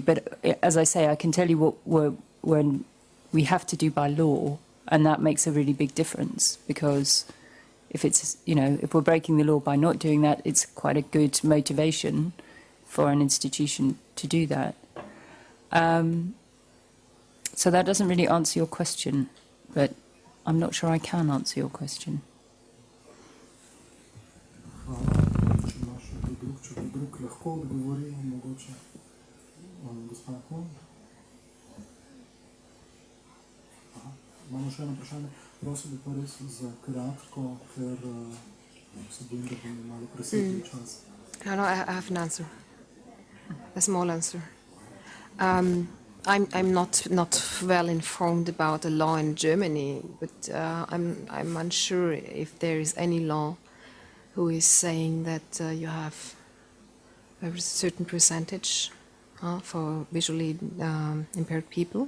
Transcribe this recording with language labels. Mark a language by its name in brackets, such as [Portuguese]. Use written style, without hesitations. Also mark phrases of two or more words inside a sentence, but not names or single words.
[English] But as I say, I can tell you what we have to do by law, and that makes a really big difference because if it's, if we're breaking the law by not doing that, it's quite a good motivation for an institution to do that. So that doesn't really answer your question, but I'm not sure I can answer your question. [Slovenian] Če drug lahko odgovori, mogoče gospa Kohn. Imamo še eno vprašanje. Prosim bi pa res za kratko, ker se bojim, da bomo malo presegli čas. [English] No, I have an answer. A small answer. I'm not well informed about the law in Germany, but I'm unsure if there is any law who is saying that you have a certain percentage for visually impaired people.